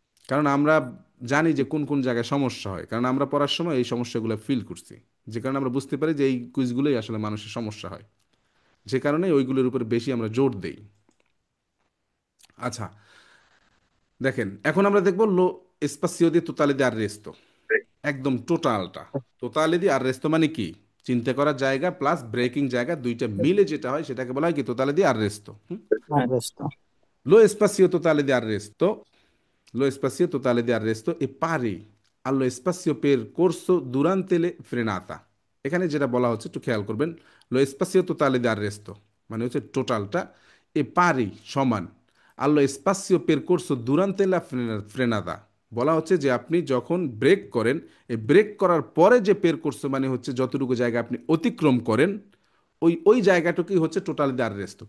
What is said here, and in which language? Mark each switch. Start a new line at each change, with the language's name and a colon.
Bangla: কারণ আমরা জানি যে কোন কোন জায়গায় সমস্যা হয়, কারণ আমরা পড়ার সময় এই সমস্যাগুলো ফিল করছি, যে কারণে আমরা বুঝতে পারি যে এই কুইজগুলোই আসলে মানুষের সমস্যা হয়, যে কারণে ওইগুলোর উপরে বেশি আমরা জোর দেই। আচ্ছা দেখেন এখন আমরা দেখবো লো স্পাসিও দি তোতালে দি আররেস্তো, একদম টোটালটা। তোতালে দি আররেস্তো মানে কি? চিন্তা করার জায়গা প্লাস ব্রেকিং জায়গা দুইটা মিলে যেটা হয় সেটাকে বলা হয় কি?
Italian: তোতালে দি আররেস্তো। আরেস্টো। লো স্পাসিও তোতালে দি আররেস্তো, lo spazio totale di arresto è pari allo spazio percorso durante le frenata।
Bangla: এখানে যেটা বলা হচ্ছে একটু খেয়াল করবেন,
Italian: lo spazio totale di arresto
Bangla: মানে হচ্ছে টোটালটা, এ পারি সমান
Italian: allo spazio percorso durante la frenata,
Bangla: বলা হচ্ছে যে আপনি যখন ব্রেক করেন, এই ব্রেক করার পরে যে পেরকোর্সো মানে হচ্ছে যতটুকু জায়গা আপনি অতিক্রম করেন, ওই জায়গাটুকুই হচ্ছে টোটাল দি আররেস্টো।